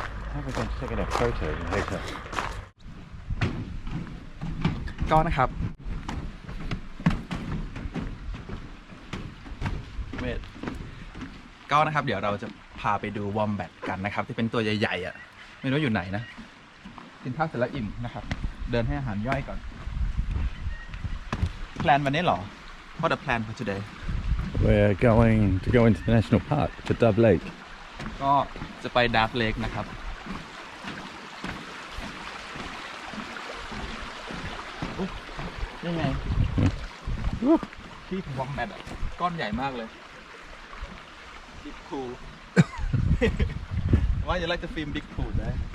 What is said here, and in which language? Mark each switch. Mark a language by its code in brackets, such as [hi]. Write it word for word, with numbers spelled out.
[en] How are we going to take a photo in the hotel [th] ก็นะครับ Wait ก็นะครับเดี๋ยวเราจะพาไปดูวอมแบทกันนะครับที่เป็นตัวใหญ่ๆอ่ะไม่รู้อยู่ไหนนะกินข้าวเสร็จแล้วอิ่มนะครับเดินให้อาหารย่อยก่อน plan วันนี้เหรอ [en] What a plan for today We're going to go into the national park to Dove Lake [th] ก็จะไปดาร์กเลคนะครับ อุ๊ยนี่ไงที่วอมแบทอะก้อนใหญ่มากเลยบิ๊กพูล ว่าจะไล่จะฟิล์มบิ๊กพูลได้